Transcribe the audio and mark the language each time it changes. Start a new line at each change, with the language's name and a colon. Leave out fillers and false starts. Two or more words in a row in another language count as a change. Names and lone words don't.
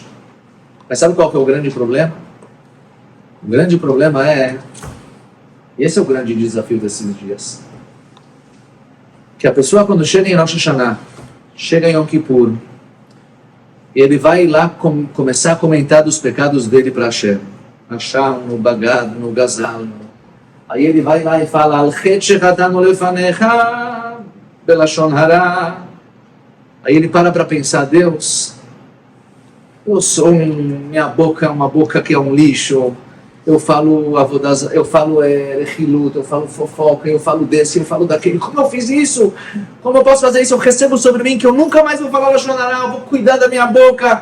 Portuguese: Mas sabe qual que é o grande problema? O grande problema esse é o grande desafio desses dias. Que a pessoa, quando chega em Rosh Hashanah, chega em Yom Kippur, ele vai lá começar a comentar dos pecados dele para Hashem. Hashem, no Bagad, no Gazal. Aí ele vai lá e fala,
Hebrew: על חטא שחטאנו לפניך, בלשון הרע.
Portuguese: Aí ele para pensar, Deus, minha boca é uma boca que é um lixo. Eu falo rechilut, eu falo fofoca, eu falo desse, eu falo daquele. Como eu fiz isso? Como eu posso fazer isso? Eu recebo sobre mim que eu nunca mais vou falar
Hebrew: לשון הרע,
Portuguese: eu vou cuidar da minha boca.